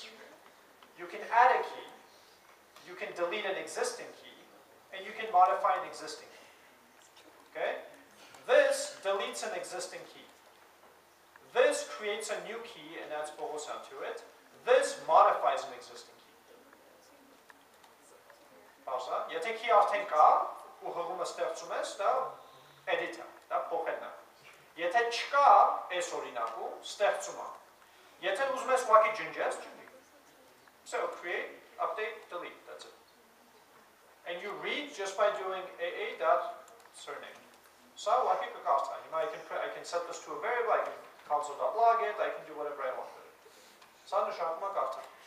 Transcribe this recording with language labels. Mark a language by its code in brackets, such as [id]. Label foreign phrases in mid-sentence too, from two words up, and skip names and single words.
[en] You can add a key, you can delete an existing key, and you can modify an existing key. Okay? This deletes an existing key. This creates a new key and adds bohosan to it. This modifies an existing key. Pausa. [hy] Եթե key արդեն կա, ու հղումը ստեղծում ես, դա edit-ը, դա փոխելն է։ Եթե չկա, այս օրինակում ստեղծում է։ Եթե ուզում ես ուղղակի ջնջես, ջնջի։ [en] So create, update, delete, that's it. And you read just by doing aa.surname. So I can set this to a variable, I can console.log it, I can do whatever I want with it. So I'm going